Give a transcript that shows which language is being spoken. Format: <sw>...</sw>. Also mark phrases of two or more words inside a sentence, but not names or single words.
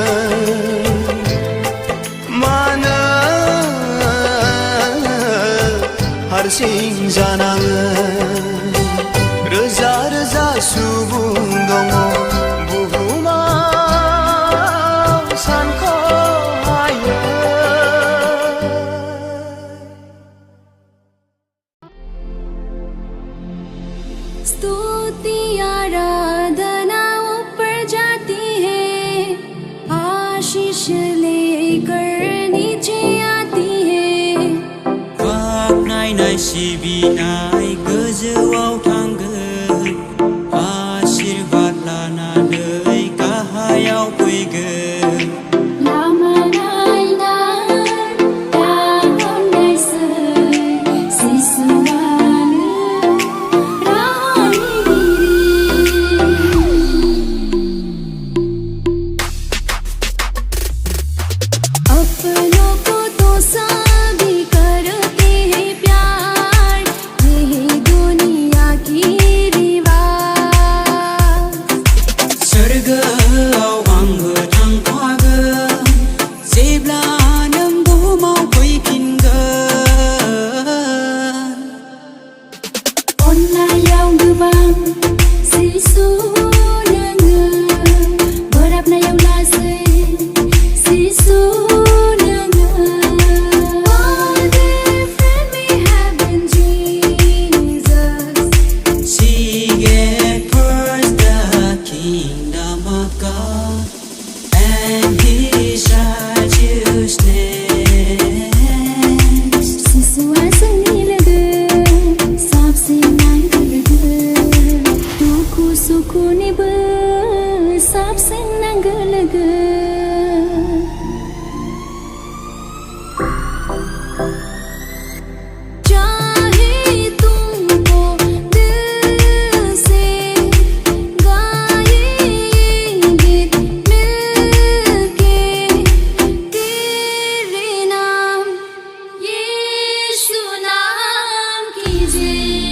<brx>मानो हारसिं जानाङो रोजा रोजा सुबुं दङ बुहुमाव सानख'हायै</brx> <hi>स्तुति आराधना ऊपर जाती है आशीष लेकर नीचे आती है</hi> <brx>बाख्नायनाय सिबिनाय गोजौआव थांगोन आशीर्बाद लानानै गाहायाव फैगोन लामा नायनाय दाहरनायसै जिसुआनो</brx> <hi>अपनों को तो सभी करते हैं प्यार यही दुनिया की रिवाज</hi> <brx>सोरगोआव आंबो थांफागोन जेब्ला नों बुहुमाव फैफिनगोन अननायाव गोबां जिसु नोङो बोराबनायाव लासै जिसु नोङो</brx> <en>All different we have in Jesus Seek ye first the kingdom of God and His righteousness</en> <brx>जिसुआ जोंनि लोगो साबसिन नांगौ लोगो दुखु सुखुनिबो साबसिन नांगौ लोगो</brx> <hi>चाहे तुमको दिल से गाए गीत मिलके तेरे नाम यीशु नाम कीजिए</hi>